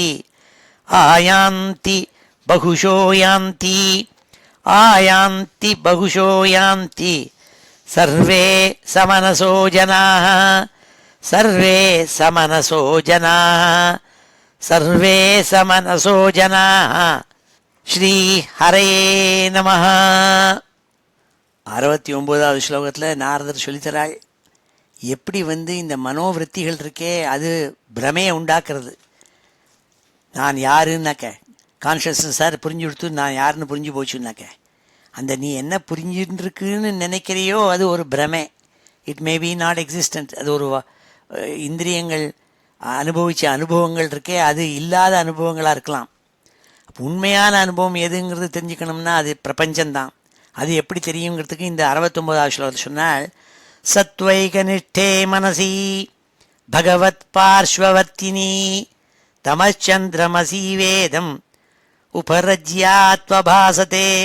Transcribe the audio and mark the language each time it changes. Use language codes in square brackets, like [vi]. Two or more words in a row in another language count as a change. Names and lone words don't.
[sa] आयान्ति बहुशो यान्ति आयान्ति बहुशो यान्ति सर्वे समनसो जनाः सर्वे समनसो जनाः सर्वे समनसो जनाः श्री हरे नमः. [ta] 69வது ஸ்லோகத்தில் நாரதர் சொல்லித்தராள், எப்படி இந்த மனோவிருத்திகள் இருக்கே அது பிரமையை உண்டாக்குறது. நான் யாருன்னாக்க கான்ஷியஸ்னஸ் சார் புரிஞ்சு கொடுத்து நான் யாருன்னு புரிஞ்சு போச்சுன்னாக்க அந்த நீ என்ன புரிஞ்சுட்டுருக்குன்னு நினைக்கிறியோ அது ஒரு பிரமை. [en] It may be not existent. [ta] அது ஒரு இந்திரியங்கள் அனுபவித்த அனுபவங்கள் இருக்கே அது இல்லாத அனுபவங்களாக இருக்கலாம். அப்போ உண்மையான அனுபவம் எதுங்கிறது தெரிஞ்சுக்கணும்னா அது பிரபஞ்சம்தான். அது எப்படி தெரியுங்கிறதுக்கு இந்த 69வது ஸ்லோகத்தில் சொன்னால், [sa] सत्वैकनिष्ठे मनसि भगवत् पार्श्ववर्तिनि तमच्चन्द्रमसि वेदम् उपरज्यात्वभासते.